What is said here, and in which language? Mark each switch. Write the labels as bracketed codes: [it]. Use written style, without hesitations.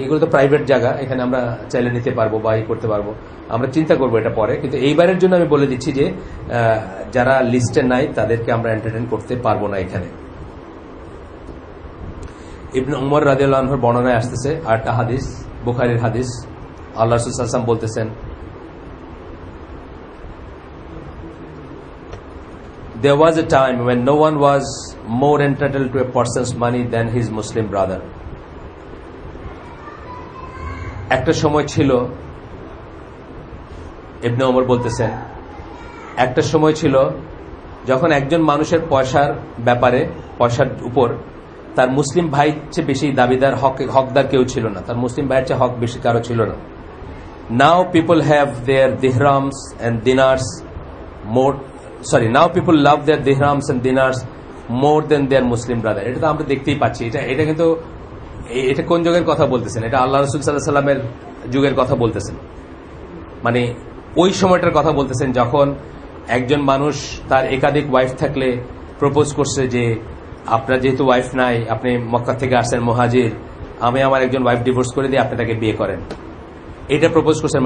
[bn] এগুলো তো প্রাইভেট জায়গা, এখানে আমরা চাইলে নিতে পারবো বা করতে পারবো। আমরা চিন্তা করবো এটা পরে, কিন্তু এইবারের জন্য আমি বলে দিচ্ছি যে যারা লিস্টে নাই তাদেরকে আমরা এন্টারটেইন করতে পারবো না এখানে। ইবনে উমর রাদিয়াল্লাহু আনহুর বর্ণনায় আসতেছে আরেকটা হাদিস, বুখারীর হাদিস। আল্লাহ রাসূল সাল্লাল্লাহু আলাইহি ওয়াসাল্লাম বলতেছেন, [en] there was a time when no one was more entitled to a person's money than his Muslim brother. [bn] একটা সময় ছিল, ইবনে ওমর বলতেছেন, একটা সময় ছিল যখন একজন মানুষের পয়সার ব্যাপারে, পয়সার উপর তার মুসলিম ভাইয়ের চেয়ে বেশি দাবিদার, হকদার কেউ ছিল না। তার মুসলিম ভাইয়ের চেয়ে হক বেশি কারো ছিল না। [en] Now people have their dirhams and dinars more, now people love their dirhams and dinars more than their Muslim brother. [bn] এটা তো আমরা দেখতেই পাচ্ছি। এটা কিন্তু এটা কোন যুগের কথা বলতেছেন? এটা আল্লাহ রাসূল সাল্লাল্লাহু আলাইহি ওয়াসাল্লামের যুগের কথা বলতেছেন, মানে ওই সময়টার কথা বলতেছেন যখন একজন মানুষ তার একাধিক ওয়াইফ থাকলে প্রপোজ করছে যে আপনার যেহেতু ওয়াইফ নাই, আপনি মক্কা থেকে আসছেন মুহাজির, আমি আমার একজন ওয়াইফ ডিভোর্স করে দিয়ে আপনি তাকে বিয়ে করেন, এটা প্রপোজ করছেন।